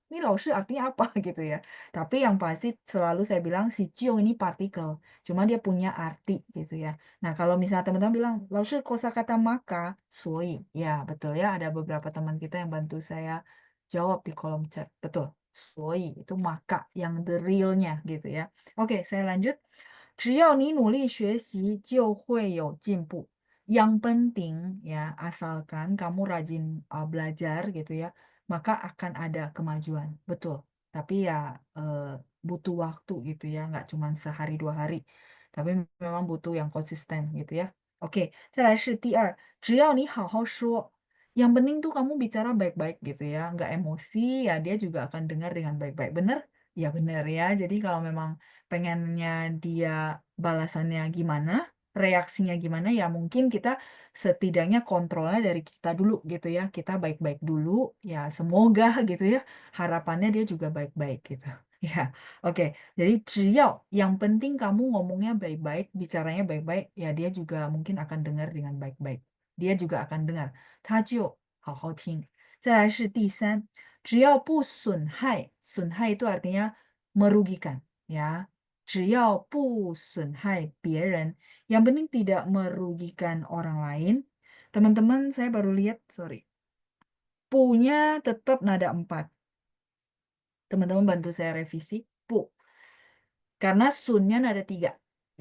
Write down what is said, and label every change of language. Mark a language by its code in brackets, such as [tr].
[id] Ini laoshi artinya apa gitu ya. Tapi yang pasti selalu saya bilang si cio ini partikel. Cuma dia punya arti gitu ya. Nah, kalau misalnya teman-teman bilang laoshi kosakata maka, soi. Ya, betul ya. Ada beberapa teman kita yang bantu saya jawab di kolom chat. Betul. Soi itu maka yang the real-nya gitu ya. Oke, saya lanjut. [zh] 只要你努力学习，就会有进步。 [id] Yang penting ya, asalkan kamu rajin belajar gitu ya, maka akan ada kemajuan. Betul. Tapi ya butuh waktu gitu ya, nggak cuma sehari 2 hari. Tapi memang butuh yang konsisten gitu ya. [zh] Oke, 再来是第二，只要你好好说。 [id] Yang penting tuh kamu bicara baik-baik gitu ya, nggak emosi ya dia juga akan dengar dengan baik-baik. Bener? Ya bener ya. Jadi kalau memang pengennya dia balasannya gimana, reaksinya gimana, ya mungkin kita setidaknya kontrolnya dari kita dulu gitu ya. Kita baik-baik dulu, ya semoga gitu ya. Harapannya dia juga baik-baik gitu. Ya, oke. Jadi 只要 yang penting kamu ngomongnya baik-baik, bicaranya baik-baik, ya dia juga mungkin akan dengar dengan baik-baik. Dia juga akan dengar. [zh] 他就好好听。再来是第三，只要不损害，损害 [id] itu artinya merugikan, ya. [zh] 只要不损害别人, [id] yang penting tidak merugikan orang lain. Teman-teman, saya baru lihat, sorry. Punya tetap nada 4. Teman-teman bantu saya revisi. Pu. Karena sunnya nada 3.